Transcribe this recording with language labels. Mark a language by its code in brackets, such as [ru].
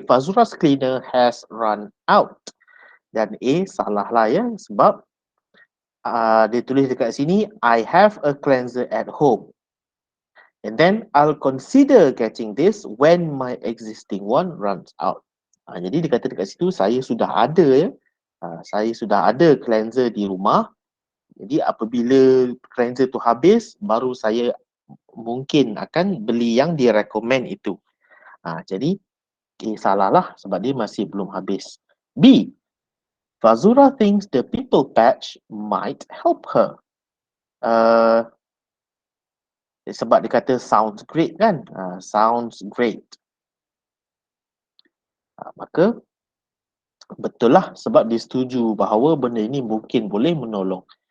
[en] Fazura's cleaner has run out. [ms] Dan A salah lah ya, sebab dia tulis dekat sini, [en] I have a cleanser at home. And then I'll consider getting this when my existing one runs out. [ms] Jadi dia kata dekat situ, saya sudah ada ya. Saya sudah ada cleanser di rumah. Jadi apabila cleanser tu habis, baru saya mungkin akan beli yang dia recommend itu. Jadi salah lah sebab dia masih belum habis. B. [en] Fazura thinks the pimple patch might help her. [ms] Sebab dia kata [en] sounds great [ms] kan? [en] Sounds great. [ms] Maka betul lah sebab dia setuju bahawa benda ini mungkin boleh menolong.